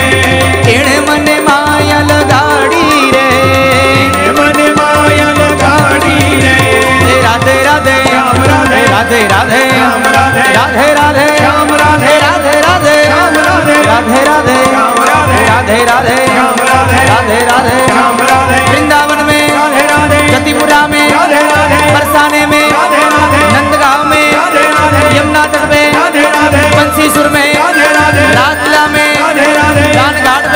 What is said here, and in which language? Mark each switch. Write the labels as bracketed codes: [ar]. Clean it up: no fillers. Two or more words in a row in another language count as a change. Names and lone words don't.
[gu] એણે મને માયા લગાડી રે મને માયા લગાડી રે રાધે રાધે રામ રાધે રાધે રાધે રામ રાધે રાધે રાધે રામ રાધે રાધે રાધે રામ રાધે રાધે રાધે રામ રાધે [hi] राधे राधे राम राधे राधे राधे राम राधे वृंदावन में राधे राधे जतिपुरा में राधे राधे बरसाने में राधे राधे नंदगांव में राधे राधे यमुना तट पे राधे राधे बंसीसुर में राधे राधे राजला में राधे राधे जान घाट पे